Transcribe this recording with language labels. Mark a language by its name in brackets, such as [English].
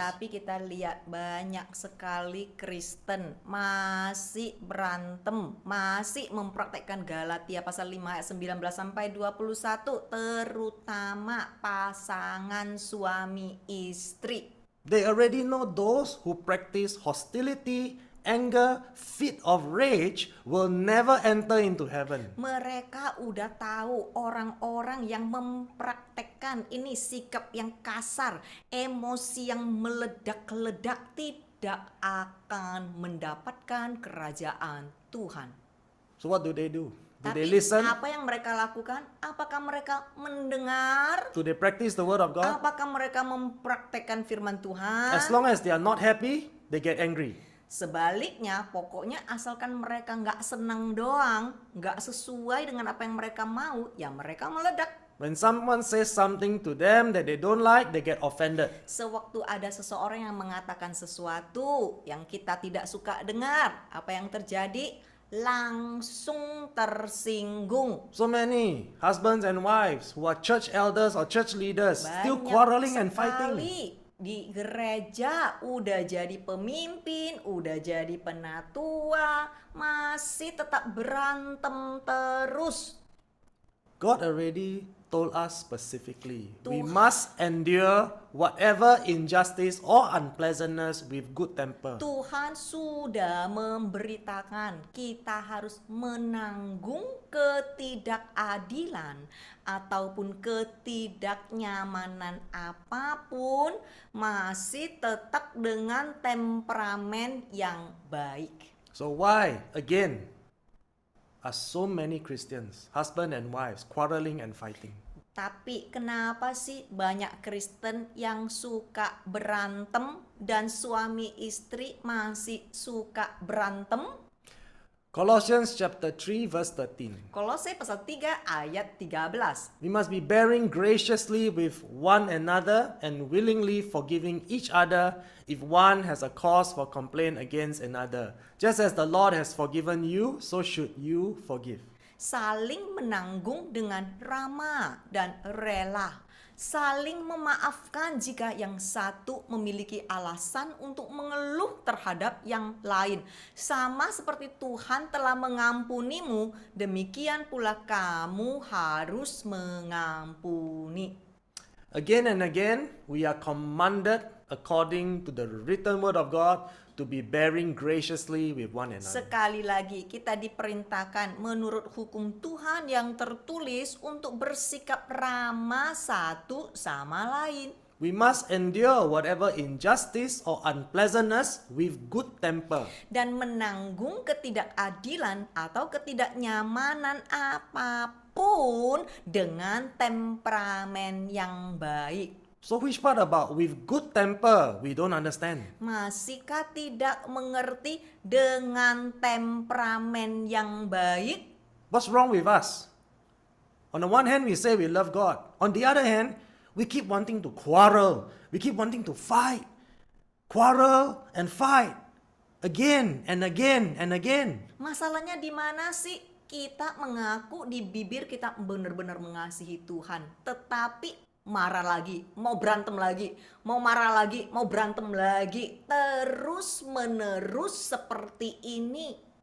[Indonesian] Tapi kita lihat banyak sekali Kristen masih berantem, masih mempraktekkan Galatia pasal 5 ayat 19 sampai 21, terutama pasangan suami istri. [English] They already know those who practice hostility, anger, fit of rage will never enter into heaven. [Indonesian] Mereka udah tahu orang-orang yang mempraktekkan ini sikap yang kasar, emosi yang meledak-ledak tidak akan mendapatkan kerajaan Tuhan. [English] So what do? Do [Indonesian] Tapi [English] they listen? [Indonesian] apa yang mereka lakukan? Apakah mereka mendengar? [English] Do they practice the word of God? [Indonesian] Apakah mereka mempraktekkan firman Tuhan? [English] As long as they are not happy, they get angry. [Indonesian] Sebaliknya, pokoknya asalkan mereka nggak senang doang, nggak sesuai dengan apa yang mereka mau, ya mereka meledak. [English] When someone says something to them that they don't like, they get offended. [Indonesian] Sewaktu ada seseorang yang mengatakan sesuatu yang kita tidak suka dengar, apa yang terjadi? Langsung tersinggung. [English] So many husbands and wives who are church elders or church leaders still [Indonesian] Banyak [English] quarreling and [Indonesian] sekali [English] fighting. [Indonesian] di gereja udah jadi pemimpin, udah jadi penatua, masih tetap berantem terus. [English] God already told us specifically, we [Indonesian] Tuhan- [English] must endure whatever injustice or unpleasantness with good temper. [Indonesian] Tuhan sudah memberitakan kita harus menanggung ketidakadilan ataupun ketidaknyamanan apapun, masih tetap dengan temperamen yang baik. [English] So why, again, are so many Christians, husband and wives, quarreling and fighting? [Indonesian] Tapi kenapa sih banyak Kristen yang suka berantem dan suami istri masih suka berantem? [English] Colossians chapter 3 verse 13. [Indonesian] Kolose pasal 3 ayat 13. [English] We must be bearing graciously with one another and willingly forgiving each other if one has a cause for complaint against another. Just as the Lord has forgiven you, so should you forgive. [Indonesian] Saling menanggung dengan ramah dan rela. Saling memaafkan jika yang satu memiliki alasan untuk mengeluh terhadap yang lain. Sama seperti Tuhan telah mengampunimu, demikian pula kamu harus mengampuni. [English] Again and again, we are commanded according to the written word of God to be bearing graciously with one another. [Indonesian] Sekali lagi kita diperintahkan menurut hukum Tuhan yang tertulis untuk bersikap ramah satu sama lain. [English] We must endure whatever injustice or unpleasantness with good temper. [Indonesian] Dan menanggung ketidakadilan atau ketidaknyamanan apapun dengan temperamen yang baik. [English] So which part about with good temper we don't understand? [Indonesian] Masihkah tidak mengerti dengan temperamen yang baik? [English] What's wrong with us? On the one hand, we say we love God. On the other hand, we keep wanting to quarrel. We keep wanting to fight. Quarrel and fight. Again and again and again. [Indonesian] Masalahnya di mana sih? Kita mengaku di bibir kita benar-benar mengasihi Tuhan, tetapi marah lagi, mau berantem lagi, mau marah lagi, mau berantem lagi, terus menerus seperti ini.